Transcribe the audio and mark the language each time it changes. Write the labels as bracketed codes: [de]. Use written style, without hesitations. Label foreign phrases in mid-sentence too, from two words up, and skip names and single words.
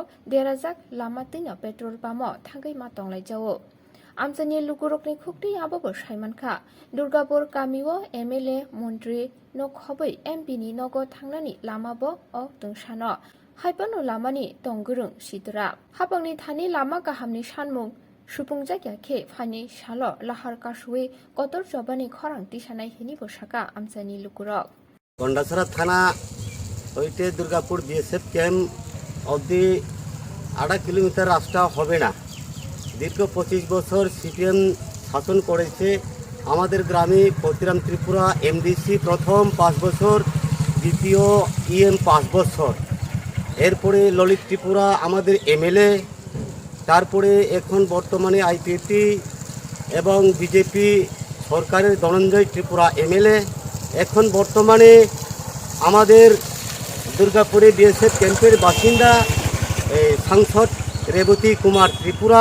[trp] derajak lama tino petrol pamo thangai matong laijao amjani lukurokni khukti abobo saimankha durgapur kamio MLA mantri nok hobai MP ni nogo thangnani lama bo o tungsano haipano lamani tonggurung sidra hapangni thani lama kahamni sanmung supungjakya khe phani salo lahar kasui kotor jobani khorang tisanai hini bosaka amjani lukurok [bn] Gandachara থানা হইতে দুর্গাপুর বিএসএফ ক্যাম্প অবধি 8 কিলোমিটার রাস্তা হবে না। দীর্ঘ 25 বছর সিপিএম শাসন করেছে আমাদের গ্রামে। পতিরাম ত্রিপুরা এমডিসি প্রথম 5 বছর, দ্বিতীয় ইএম 5 বছর, এরপরে ললিত ত্রিপুরা আমাদের এমএলএ, তারপরে এখন বর্তমানে আইপিপি এবং বিজেপি সরকারের ধনঞ্জয় ত্রিপুরা এমএলএ, এখন বর্তমানে আমাদের দুর্গাপুরে বিএসএফ ক্যাম্পের বাসিন্দা সাংসদ রেবতী কুমার ত্রিপুরা।